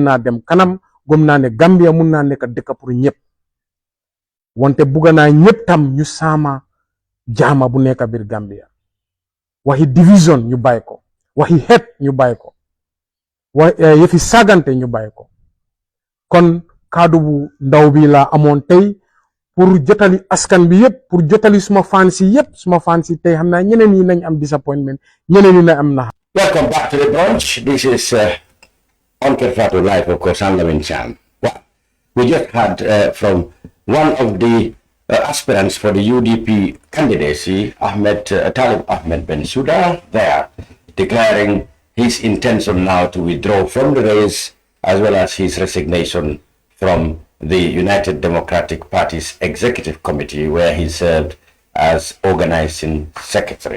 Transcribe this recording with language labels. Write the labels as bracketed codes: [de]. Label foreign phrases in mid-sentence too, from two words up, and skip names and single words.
[wo] naa dem kanam gëm naa ne Gambia mun naa nekk dëkk pour ñëpp wante bugga naa ñëpp tam ñu saama jaama bu nekk biir Gambia waxi division ñu bàyyi ko waxi xeet ñu bàyyi ko yëfi sagante ñu bàyyi ko kon kaddu bu ndaw bi laa amoon tey pour jotali askan bi yëpp pour jotali suma fans yi yëpp suma fans yi tey xam naa ñeneen yi nañ am disappointment ñeneen yi nañ am na. [en] Welcome back to the brunch. This is on Kerfatu Live, of course. I'm Lamin. Well, we just had from one of the aspirants for the UDP candidacy, Talib Ahmed Bensouda, there declaring his intention now to withdraw from the race, as well as his resignation from the United Democratic Party's executive committee, where he served as organizing secretary.